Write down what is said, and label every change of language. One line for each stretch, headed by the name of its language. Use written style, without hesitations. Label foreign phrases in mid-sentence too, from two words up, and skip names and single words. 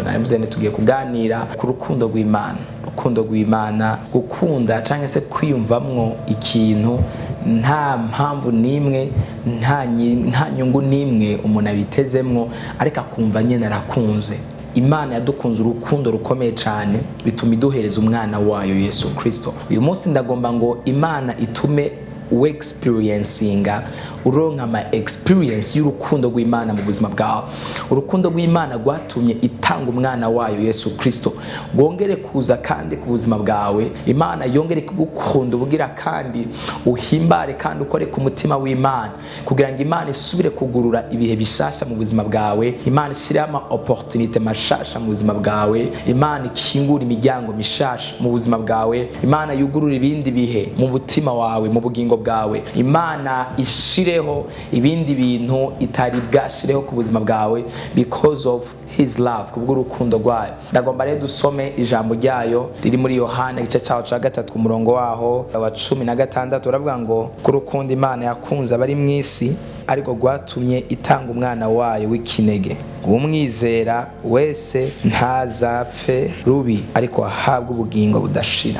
Rundi: Navuze tugiye kuganira ku rukundo rw'Imana. Urukundo rw'Imana, gukunda cyangwa se kwiyumvamwo ikintu nta mpamvu nimwe, nta nyungu nimwe umuntu abitezemwo, ariko akumva nyene arakunze. Imana yadukunze urukundo rukomeye cyane bituma iduhereza umwana wayo Yesu Kristo. Uyu munsi ndagomba ngo Imana itume experiencing uronka experience y'urukundo rw'Imana mu buzima bwawe. Urukundo rw'Imana rwatumye itanga umwana wayo Yesu Kristo gongere kuza kandi ku buzima bwawe. Imana yongere kugukunda ubugira kandi uhimbare kandi ukore ku mutima w'Imana kugira ngo Imana isubire kugurura ibihe bishasha mu buzima bwawe. Imana ishire ama opportunity mashasha mu buzima bwawe. Imana ikingura imiryango mishasha mu buzima bwawe. Imana yugurura ibindi bihe mu butima wawe, mu bugingo bwawe. Imana ishireho ibindi bintu itari bwashireho ku buzima bwawe
English: because of his love,
Rundi: kubwo urukundo rwayo. Ndagomba rero dusome ijambo ryayo riri muri Yohana igice cyaho cya 3 ku murongo waho wa 16. Uravuga ngo ku rukundo Imana yakunze abari mu isi ariko rwatumye itanga umwana wayo w'ikinege, umwizera wese ntazapfe rubi ariko ahabwa ubugingo budashira.